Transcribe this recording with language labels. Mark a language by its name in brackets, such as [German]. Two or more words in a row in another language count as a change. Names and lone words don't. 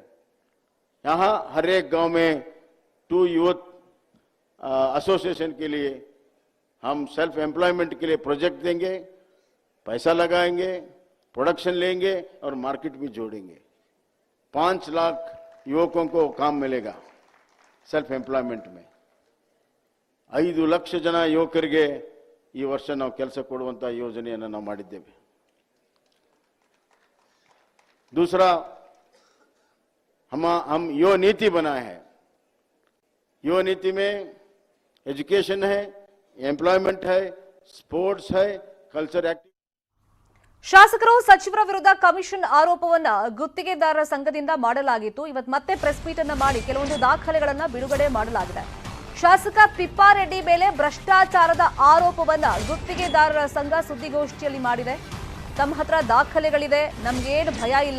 [Hindi] यहाँ हर एक गांव में 2 [English] youth association [Hindi] के लिए हम [English] self employment [Hindi] के लिए प्रोजेक्ट देंगे, पैसा लगाएंगे, प्रोडक्शन लेंगे और मार्केट भी जोड़ेंगे। 5 लाख युवकों को काम मिलेगा [English] self employment [Hindi] में। [Kannada] 5 ಲಕ್ಷ ಜನ ಯುವಕರಿಗೆ ಈ ವರ್ಷ ನಾವು ಕೆಲಸ ಕೊಡುವಂತ ಯೋಜನೆಯನ್ನು ನಾವು ಮಾಡಿದ್ದೇವೆ। [Hindi] दूसरा, हम युवा नीति बनाए हैं। युवा नीति में एजुकेशन है, एम्प्लॉयमेंट है, स्पोर्ट्स है, [English] culture activity. [Kannada] ಶಾಸಕರು ಸಚಿವರ ವಿರುದ್ಧ ಕಮಿಷನ್ ಆರೋಪವನ್ನ ಗುತ್ತಿಗೆದಾರರ ಸಂಘದಿಂದ ಮಾಡಲಾಗಿತ್ತು. ಇವತ್ತು ಮತ್ತೆ [English] press meet [Kannada] ಅನ್ನ ಮಾಡಿ ಕೆಲವೊಂದು ದಾಖಲೆಗಳನ್ನ ಬಿಡುಗಡೆ ಮಾಡಲಾಗಿದೆ. ಶಾಸಕ ತಿಪ್ಪಾರೆಡ್ಡಿ ಮೇಲೆ ಭ್ರಷ್ಟಾಚಾರದ ಆರೋಪವನ್ನ ಗುತ್ತಿಗೆದಾರರ ಸಂಘ ಸುದ್ದಿಗೋಷ್ಠಿಯಲ್ಲಿ ಮಾಡಿದೆ. ತಮ್ಮ ಹತ್ರ ದಾಖಲೆಗಳಿದೆ, ನಮ್ಗೇನು ಭಯ ಇಲ್ಲ.